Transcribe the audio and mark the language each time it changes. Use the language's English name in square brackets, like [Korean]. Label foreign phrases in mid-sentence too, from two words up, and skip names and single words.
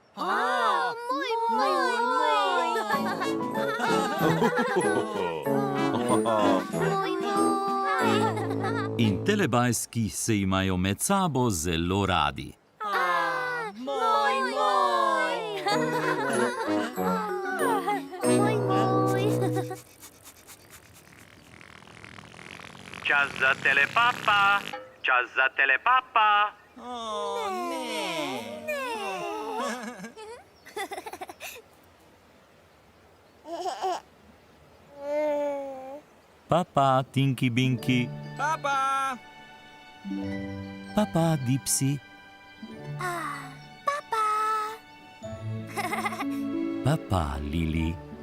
[Slovenian] In telebajski se imajo med sabo zelo radi. Čas za telepapa, čas za telepapa. Papa, Tinky Binky. Papa. Papa, Dipsy. Papa, Lili.